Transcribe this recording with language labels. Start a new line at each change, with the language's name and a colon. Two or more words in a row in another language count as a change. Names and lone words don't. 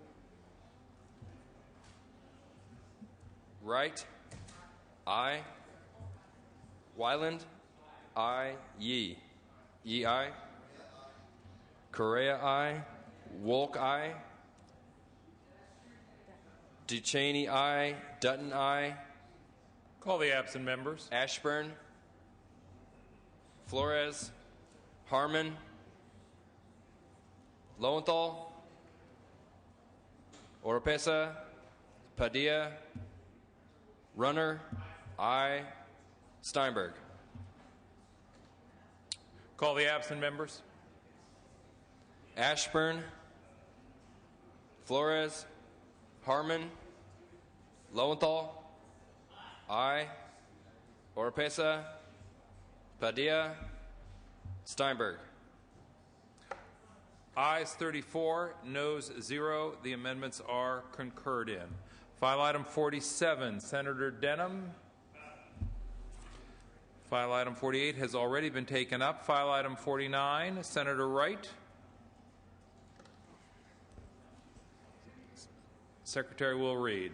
English: Wright? Aye. Wyland? Aye. Yee? Yee, aye. Correa, aye. Wolk, aye. DeCheney, aye. Dutton, aye. Call the absent members. Ashburn? Flores? Harmon? Lowenthal? Oropesa? Padilla? Runner? Aye. Steinberg? Call the absent members. Ashburn? Flores? Harmon? Lowenthal? Aye. Oropesa? Padilla? Steinberg? Ayes 34, noes 0. The amendments are concurred in. File item 47, Senator Denham. File item 48 has already been taken up. File item 49, Senator Wright. Secretary will read.